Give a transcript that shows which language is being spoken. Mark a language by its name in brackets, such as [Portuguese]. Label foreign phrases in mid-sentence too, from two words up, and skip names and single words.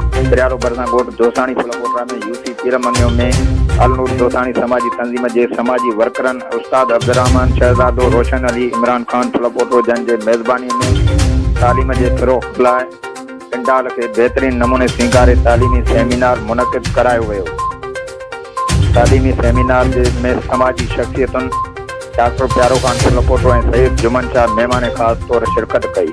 [Sindhi] बिरारो बरसा गोट दोसाणी फुलकोटरा में यूसी पीरमनियो में अलनूर दोसाणी समाजी तंजीम जे समाजी वर्करन उस्ताद अब्दुर्रहमान शहजादो रोशन अली इमरान खान फुलकोटरो जन जे मेज़बानी में तालीम जे फ़रोग़ लाइ पिंडाल के बेहतरीन नमूने सिंगारे तालीमी सेमिनार मुनक़िद करायो वियो। तालीमी सेमिनार में समाजी शख्सियतुन डॉक्टर प्यारो खान फुलकोटरो ऐं सईद जुमन शाह मेहमान ख़ास तौर शिरकत कई।